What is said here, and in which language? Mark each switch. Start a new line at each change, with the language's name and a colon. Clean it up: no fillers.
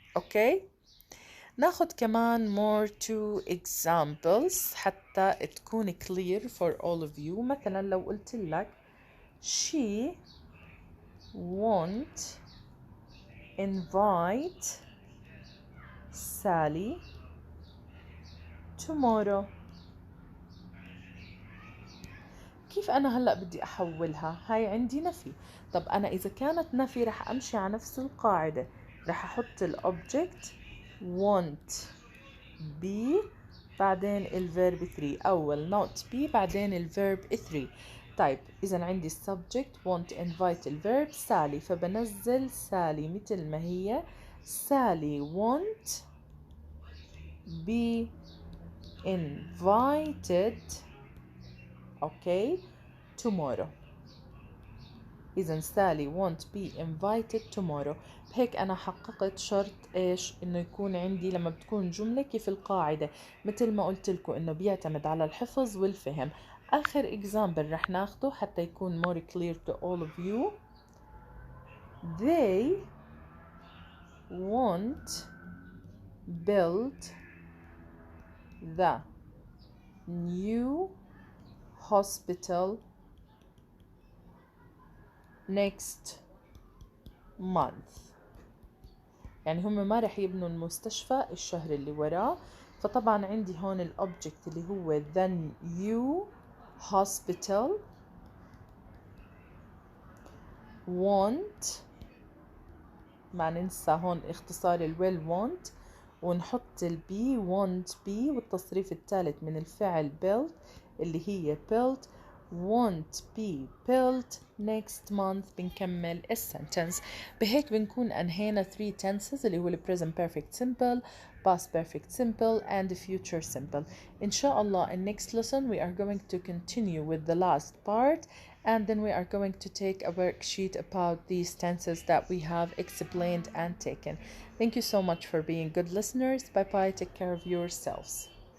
Arabic: أوكي ناخد كمان
English: more two examples
Arabic: حتى تكون
English: clear for all of you.
Arabic: مثلا لو قلت لك
English: she won't invite Sally tomorrow.
Arabic: كيف أنا هلأ بدي أحولها؟ هاي عندي نفي. طب أنا إذا كانت نفي رح أمشي على نفس القاعدة رح أحط الأوبجكت won't be بعدين الفيرب 3 أول not be بعدين الفيرب 3. طيب إذا عندي subject won't invite الفيرب سالي فبنزل سالي مثل ما هي سالي
English: won't be invited okay tomorrow.
Arabic: إذا
English: Sally won't be invited tomorrow.
Arabic: بهيك أنا حققت شرط إيش إنه يكون عندي لما بتكون جملة كيف القاعدة مثل ما قلت لكم إنه بيعتمد على الحفظ والفهم. آخر example رح ناخده حتى يكون
English: more clear to all of you. They won't build the new hospital next month.
Arabic: يعني هم ما رح يبنوا المستشفى الشهر اللي وراه. فطبعا عندي هون الأوبجكت اللي هو
English: the new hospital won't
Arabic: ما ننسى هون اختصار الويل won't ونحط البي won't be والتصريف الثالث من الفعل build اللي هي built
English: won't be built next month.
Arabic: بنكمل السنتنس. بهيك بنكون أنهينا
English: 3 tenses اللي هو ال present perfect simple, past perfect simple and future simple.
Arabic: إن شاء الله
English: in next lesson we are going to continue with the last part and then we are going to take a worksheet about these tenses that we have explained and taken. Thank you so much for being good listeners. Bye bye. Take care of yourselves.